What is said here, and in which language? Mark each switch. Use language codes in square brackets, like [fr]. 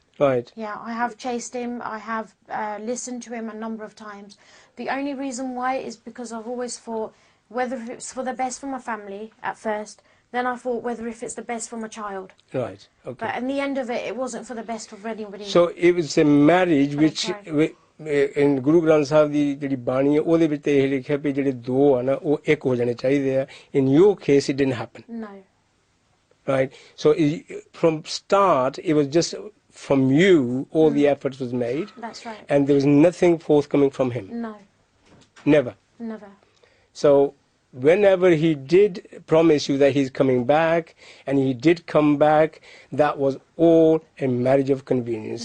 [en] Right. Yeah, I have chased him. I have listened to him a number of times. The only reason why is because I've always thought whether it's for the best for my family at first. Then I thought whether if it's the best for my child. Right. Okay. But in the end of it, it wasn't for the best of anybody. So it was a marriage which in Guru Granth Sahib [pa] ਦੀ ਜਿਹੜੀ ਬਾਣੀ ਹੈ ਉਹਦੇ ਵਿੱਚ ਇਹ ਲਿਖਿਆ ਵੀ ਜਿਹੜੇ ਦੋ ਆ ਨਾ ਉਹ ਇੱਕ ਹੋ ਜਾਣੇ ਚਾਹੀਦੇ ਆ. [en] In your case, it didn't happen. No. Right. So from start, it was just from you. All the efforts was made. That's right. And there was nothing forthcoming from him. No. Never. Never. So whenever he did promise you that he's coming back, and he did come back, that was all a marriage of convenience.